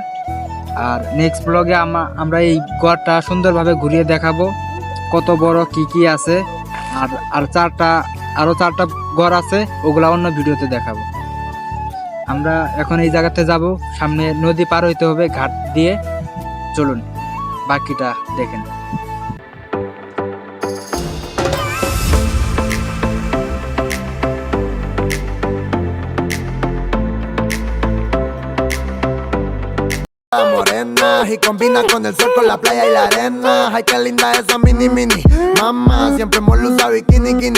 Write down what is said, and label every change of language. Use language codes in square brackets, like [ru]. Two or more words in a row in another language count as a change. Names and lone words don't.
[bn] আর [en] next vlog [bn] আমরা এই গড়টা সুন্দরভাবে ঘুরিয়ে দেখাবো, কত বড় কি কি আছে। আর আরো চারটা ঘর আছে, ওগুলা অন্য ভিডিওতে দেখাবো। আমরা এখন এই জায়গাতে যাব, সামনে নদী পার হইতে হবে ঘাট দিয়ে। চলুন বাকিটা দেখেন। [es] Morena y combina con el sol, con la playa y la arena. Ay, qué linda esa mini mini. Mamá, siempre hemos usado bikini, kini.